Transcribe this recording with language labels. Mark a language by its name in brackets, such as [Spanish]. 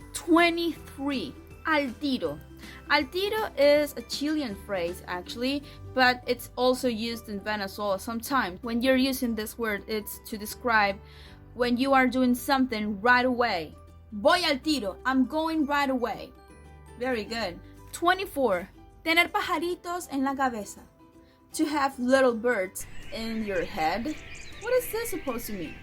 [Spanish] 23. Al tiro. [English] Al tiro is a Chilean phrase actually, but it's also used in Venezuela sometimes. When you're using this word, it's to describe when you are doing something right away. [Spanish] Voy al tiro. [English] I'm going right away. Very good. 24. [Spanish] Tener pajaritos en la cabeza. [English] To have little birds in your head. What is this supposed to mean?